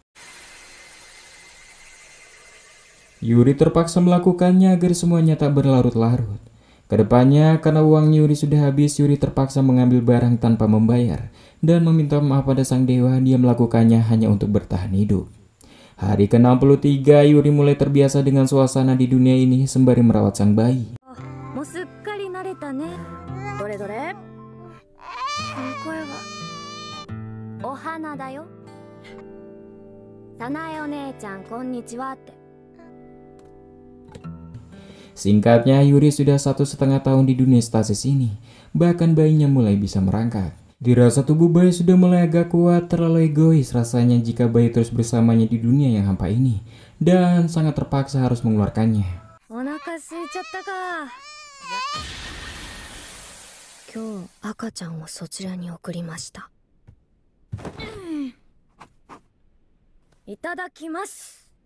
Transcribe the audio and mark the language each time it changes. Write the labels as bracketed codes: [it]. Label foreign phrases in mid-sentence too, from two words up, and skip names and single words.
[id] Yuri terpaksa melakukannya agar semuanya tak berlarut-larut. Kedepannya, karena uang Yuri sudah habis, Yuri terpaksa mengambil barang tanpa membayar dan meminta maaf pada sang dewa. Dia melakukannya hanya untuk bertahan hidup. Hari ke-63, Yuri mulai terbiasa dengan suasana di dunia ini sembari merawat sang bayi. [ja] もうすっかり慣れたね。どれどれ。この声は。お花だよ。さなえお姉ちゃんこんにちはって。 [id] Singkatnya, Yuri sudah 1,5 tahun di dunia stasis ini. Bahkan bayinya mulai bisa merangkak. Dirasa tubuh bayi sudah mulai agak kuat, terlalu egois rasanya jika bayi terus bersamanya di dunia yang hampa ini. Dan sangat terpaksa harus mengeluarkannya. [ja] お腹空いちゃったか。今日赤ちゃんをそちらに送りました。いただきます。